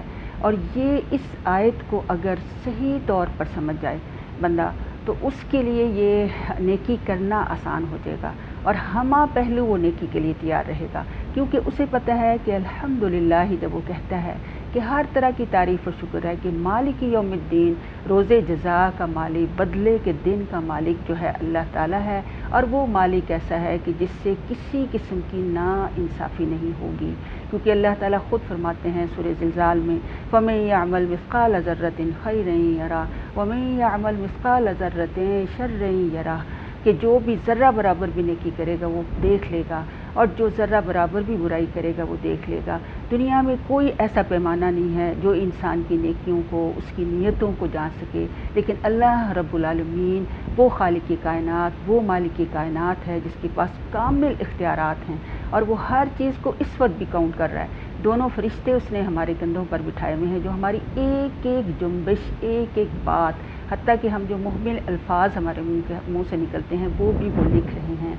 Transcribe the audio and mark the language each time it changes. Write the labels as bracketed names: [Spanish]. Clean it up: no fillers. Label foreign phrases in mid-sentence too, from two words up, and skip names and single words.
[Hindi] और ये इस आयत को अगर सही तौर पर समझ जाए बंदा तो उसके लिए ये नेकी करना आसान हो जाएगा और हमा पहलू वो नेकी के लिए तैयार रहेगा, क्योंकि उसे पता है कि अल्हम्दुलिल्लाह जब वो कहता है कि हर तरह की तारीफ़ और शुक्र है कि [Arabic] مالك يوم الدين, [Hindi] रोज़े जज़ा का मालिक, बदले के दिन का मालिक जो है अल्लाह ताला है। और वो मालिक ऐसा है कि जिससे किसी किस्म की नाइंसाफ़ी नहीं होगी, क्योंकि अल्लाह ताला ख़ुद फरमाते हैं सूरह ज़िलज़ाल में, [Arabic] فمن يعمل مثقال ذرة خيرا يره ومن يعمل مثقال ذرة شرا يره, [Hindi] कि जो भी ज़र्रा बराबर भी नेकी करेगा वो देख लेगा और जो ज़र्रा बराबर भी बुराई करेगा वो देख लेगा। दुनिया में कोई ऐसा पैमाना नहीं है जो इंसान की नेकियों को, उसकी नीयतों को जान सके, लेकिन [Arabic] الله رب العالمين [Hindi] वो खालिक कायनात, वो मालिक कायनात है जिसके पास कामिल इख्तियारात हैं और वो हर चीज़ को इस वक्त भी काउंट कर रहा है। 2 फरिश्ते उसने हमारे कंधों पर बिठाए हुए हैं जो हमारी एक एक जुम्बिश, एक एक बात, हत्ता कि हम जो मुहमिल अल्फाज हमारे मुंह से निकलते हैं वो भी वो लिख रहे हैं।